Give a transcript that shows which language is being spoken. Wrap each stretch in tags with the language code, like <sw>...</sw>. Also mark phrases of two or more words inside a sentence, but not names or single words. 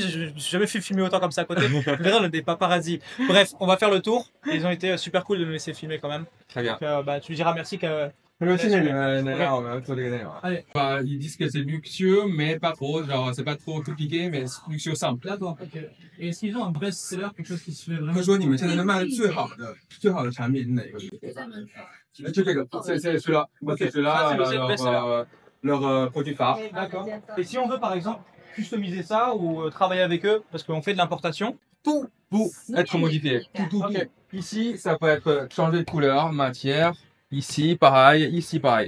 <fr>Je me suis jamais fait filmer autant comme ça à côté. On verra des paparazzis. Bref, on va faire le tour. Ils ont été super cool de nous laisser filmer quand même. Très bien. Donc, bah, tu lui diras merci que. Allez. Bah, ils disent que c'est luxueux, mais pas trop. Genre, c'est pas trop compliqué, mais c'est luxueux simple. D'accord, ok. Et est-ce qu'ils ont un best-seller, quelque chose qui se fait</fr> <zh>他</zh> <fr>vraiment</fr> <zh>说你们现在能卖的最好的产品是哪个？就这个，</zh> <fr>c'est celui-là. Ok. C'est celui-là, Ça, c'est le best-seller. leur produit phare. D'accord. Et si on veut par exemple customiser ça ou travailler avec eux, parce qu'on fait de l'importation. Tout pour être modifié. Tout. Ok. Ici, ça peut être changé de couleur, matière. Ici, pareil. Ici, pareil.</fr>